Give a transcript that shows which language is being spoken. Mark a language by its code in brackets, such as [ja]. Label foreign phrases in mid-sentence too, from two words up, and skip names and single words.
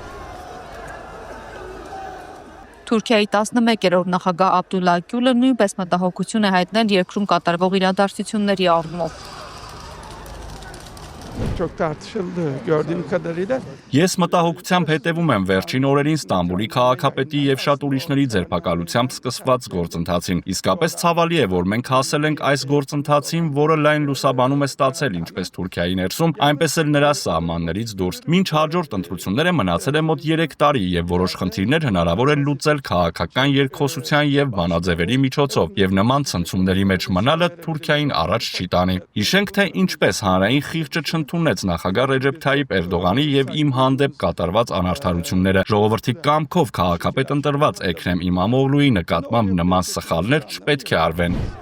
[hy] Թուրքիայի 11-րդ նախագահ Աբդուլլա Գյուլը նույնպես մտահոգություն է հայտնել երկրում կատարվող իրադարձությունների առումով։ [tr] Çok tartışıldı gördüğüm kadarıyla. [hy] Ես մտահոգությամբ հետևում եմ վերջին օրերին Ստամբուլի քաղաքապետի եւ շատ ուրիշների ձերբակալությամբ սկսված գործընթացին։ Իսկապես ցավալի է, որ մենք հասել ենք այս գործընթացին, որը լայն լուսաբանում է ստացել ինչպես Թուրքիայի ներսում, այնպես էլ նրա սահմաններից դուրս։ Մինչ հաջորդ ընտրությունները մնացել է մոտ 3 տարի եւ որոշ խնդիրներ հնարավոր է լուծել քաղաքական երկխոսության եւ բանաձևերի միջոցով, եւ նման ցնցումների մեջ մնալը Թուրքիային առաջ չի տանի։ Հիշենք, թե ինչպես հանրային խիղճը չընդունեց նախագահ Ռեջեփ Թայիփ Էրդողանի եւ իմ հանդեպ կատարված անարդարությունները։ Ժողովրդի կամքով քաղաքապետ ընտրված Էքրեմ Իմամօղլուի նկատմամբ նման սխալներ չպետք է արվեն։